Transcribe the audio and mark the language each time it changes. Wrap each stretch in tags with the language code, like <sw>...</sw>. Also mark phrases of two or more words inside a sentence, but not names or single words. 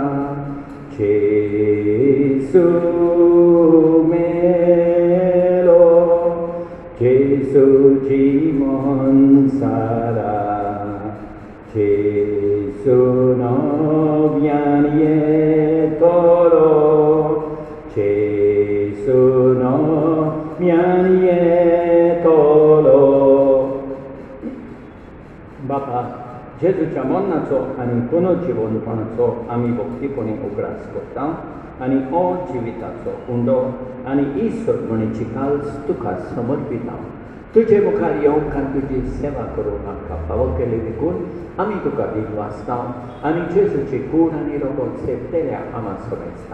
<kok>Jesu melo, Jesu jimon sara, Jesu novian yetolo, Jesu novian yetolo. बापा, जेजूच्या मरणाचो आनी पुनर्जिवनपणाचो आमी भक्तीपणी उगडास करता आनी हो जिविताचो उंडो आनी ही सदमणीची काल्स तुका समर्पिता. तुजे मुखार येवंक आनी तुजी सेवा करूंक आमकां फावो केली देखून आमी तुका दिनवासता आनी जेजूची कूड आनी रगत सेवतेल्या आमा समजता.</kok>